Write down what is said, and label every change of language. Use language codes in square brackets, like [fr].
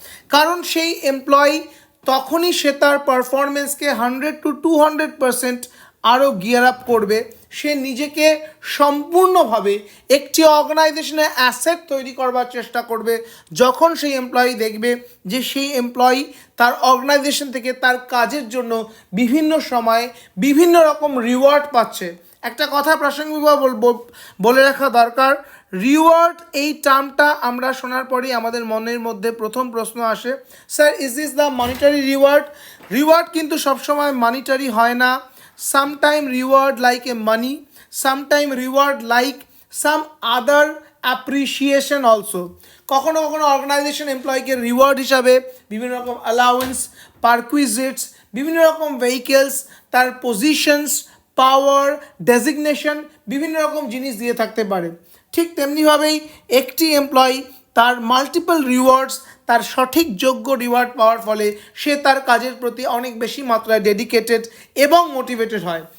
[bn] কারণ সেই এমপ্লয়ি তখনই সে তার পারফরমেন্সকে 100 to 200% আরও গিয়ার আপ করবে, সে নিজেকে সম্পূর্ণভাবে একটি অর্গানাইজেশনের অ্যাসেট তৈরি করবার চেষ্টা করবে যখন সেই এমপ্লয়ি দেখবে যে সেই এমপ্লয়ি তার অর্গানাইজেশন থেকে তার কাজের জন্য বিভিন্ন সময়ে বিভিন্ন রকম রিওয়ার্ড পাচ্ছে। একটা কথা প্রাসঙ্গিকভাবে বলে রাখা দরকার, রিওয়ার্ড এই টার্মটা আমরা শোনার পরেই আমাদের মনের মধ্যে প্রথম প্রশ্ন আসে, [en] Sir is this the monetary reward? [bn] Reward কিন্তু সবসময় মানিটারি হয় না। [en] Sometime reward like a money, sometime reward like some other appreciation also. [bn] কখনো কখনো অর্গানাইজেশন এমপ্লয়িকে রিওয়ার্ড হিসাবে বিভিন্ন রকম অ্যালাউন্স, পারকুইজিটস, বিভিন্ন রকম ভেহিকেলস, তার পজিশনস, পাওয়ার, ডেজিগনেশন, বিভিন্ন রকম জিনিস দিয়ে থাকতে পারে। ঠিক তেমনিভাবেই একটি এমপ্লয়ি তার মাল্টিপল রিওয়ার্ডস, তার সঠিক যোগ্য রিওয়ার্ড পাওয়ার ফলে সে তার কাজের প্রতি অনেক বেশি মাত্রায় ডেডিকেটেড এবং মোটিভেটেড হয়।